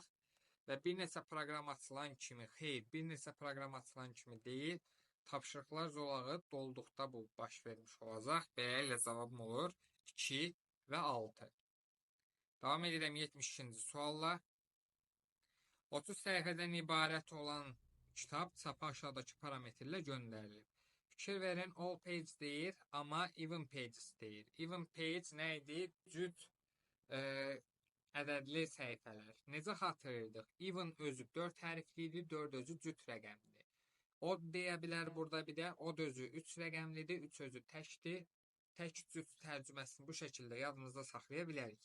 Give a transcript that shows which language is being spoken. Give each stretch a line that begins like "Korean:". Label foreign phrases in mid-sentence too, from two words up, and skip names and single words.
Azerbaijani: Və bir neçə proqram açılan kimi, xeyr, bir neçə proqram açılan kimi deyil, tapşırıqlar zolağı dolduqda bu baş vermiş olacaq. Beləliklə cavabım olur 2 və 6. Davam edirəm 72-ci sualla. 30 səhifədən ibarət olan kitab çapa aşağıdakı parametrlə göndərilib. Fikir verin,
English: all page
Azerbaijani: deyir, amma
English: even pages
Azerbaijani: deyir.
English: Even page
Azerbaijani: nə idi? Cüt ədədli səhifələr. Necə xatırlayırdıq? Even özü 4 hərfli idi, 4 özü cüt rəqəmdir. Odd deyə bilər burada bir də. Odd özü 3 rəqəmlidir, 3 özü təkdir. Tək cüt tərcüməsini bu şəkildə yadımızda saxlaya bilərik.